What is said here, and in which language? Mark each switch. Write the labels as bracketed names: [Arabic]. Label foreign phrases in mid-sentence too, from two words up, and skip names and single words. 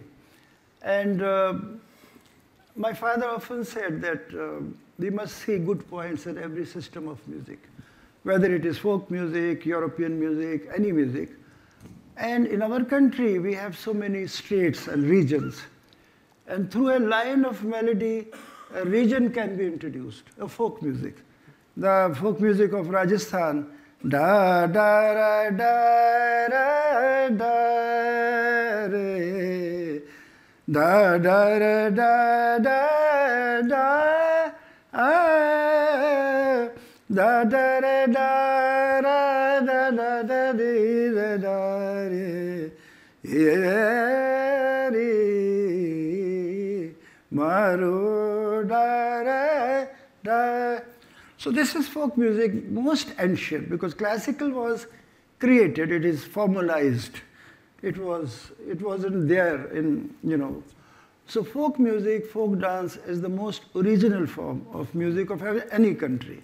[English] And my father often said that we must see good points in every system of music, whether it is folk music, European music, any music. And in our country, we have so many states and regions. And through a line of melody, a region can be introduced, a folk music. The folk music of Rajasthan, da da ra da ra da re, da da ra da da da, ah, da da ra da ra da da da di da da re, ye re, maro da ra da. So this is folk music, most ancient, because classical was created, it is formalized. It wasn't there in, So folk music, folk dance is the most original form of music of any country.